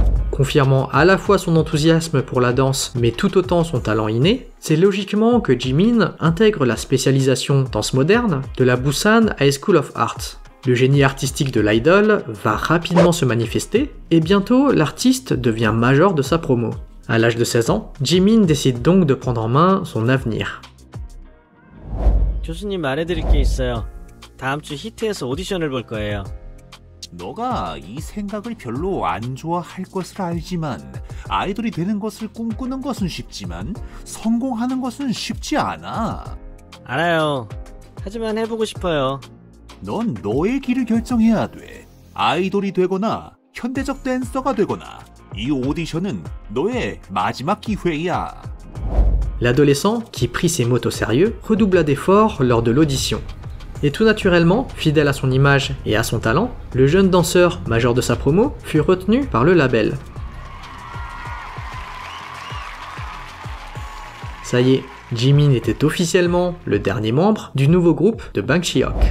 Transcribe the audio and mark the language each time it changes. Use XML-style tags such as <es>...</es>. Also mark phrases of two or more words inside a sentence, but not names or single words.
<fr>Confirmant à la fois son enthousiasme pour la danse mais tout autant son talent inné, c'est logiquement que Jimin intègre la spécialisation danse moderne de la Busan High School of Art. Le génie artistique de l'idol va rapidement se manifester et bientôt l'artiste devient major de sa promo. À l'âge de 16 ans, Jimin décide donc de prendre en main son avenir.</fr> <ko>교수님 말해드릴 게 있어요. 다음 주 히트에서 오디션을 볼 거예요. 너가 이 생각을 별로 안 좋아할 것을 알지만 아이돌이 되는 것을 꿈꾸는 것은 쉽지만 성공하는 것은 쉽지 않아. 알아요. 하지만 해보고 싶어요. 넌 너의 길을 결정해야 돼. 아이돌이 되거나 현대적 댄서가 되거나 이 오디션은 너의 마지막 기회야.</ko> <fr>L'adolescent, qui prit ses mots au sérieux, redoubla d'efforts lors de l'audition. Et tout naturellement, fidèle à son image et à son talent, le jeune danseur major de sa promo fut retenu par le label. Ça y est, Jimin était officiellement le dernier membre du nouveau groupe de Bang Si-hyuk.</fr>